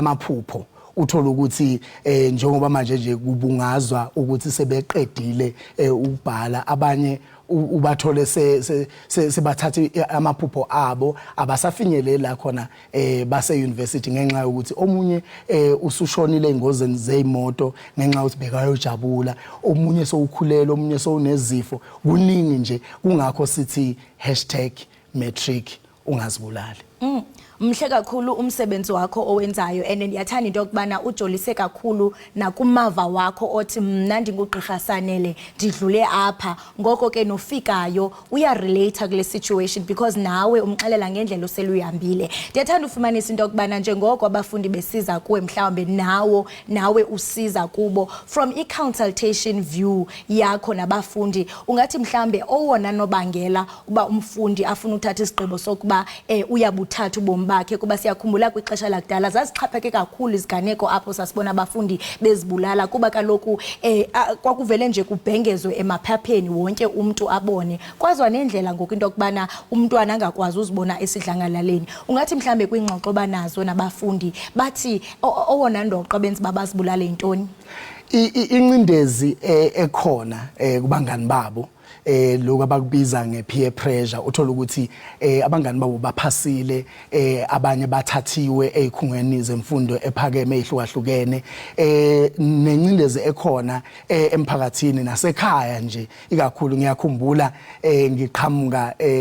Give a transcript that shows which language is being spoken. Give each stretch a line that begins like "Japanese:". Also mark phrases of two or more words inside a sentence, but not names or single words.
Zulu: amaphupho uthola ukuthi njengoba manje nje kubungazwa ukuthi sebeqedile ukubhala abanye ubathole sebathatha amaphupho abo abasafinyelela khona base university ngenxa yokuthi omunye usushonile engozeni zeimoto ngenxa ukuthi bekayojabula omunye sowukhulela omunye sowunezifo kuningi nje kungakho sithi #matric ungazibulali.
Xhosa: Mhle kakhulu umsebenzi wakho owenzayo and ndiyathanda into yokubana ujolise kakhulu nakumava wakho othi mna ndingugqirha Sanele ndidlule apha ngoko ke nofikayo uyarelate kule situation because nawe umxelela ngendlela oseluyihambile. Ndiyathanda ufumanisa into yokubana njengoko abafundi besiza kuwe mhlawumbe nawe usiza kubo from i-consultation view yakho nabafundi ungathi mhlawumbe owona nobangela uba umfundi afuna uthatha isigqibo sokuba uyabuthatha ubomi bakhe kuba siyakhumbula kwixesha lakudala zasichapheke kakhulu iziganeko apho sasibona abafundi bezibulala kuba kaloku kwakuvele nje kubhengezwe emaphapheni wonke umuntu abone kwazwa nendlela ngoku into yokubana umntwana angakwazi uzibona esidlangalaleni ungathi mhlambe kwingxoxo banazo nabafundi bathi owona ndoqo benzi babazibulale intoni
Zulu: incindezi ekhona kubangani babo lokho abakubiza ngepeer pressure uthola ukuthi abangani babo baphasile abanye bathathiwe ezikhungweni zemfundo ephakeme ezihlukahlukene nencindezi ekhona emphakathini nasekhaya nje ikakhulu ngiyakhumbula ngiqhamuka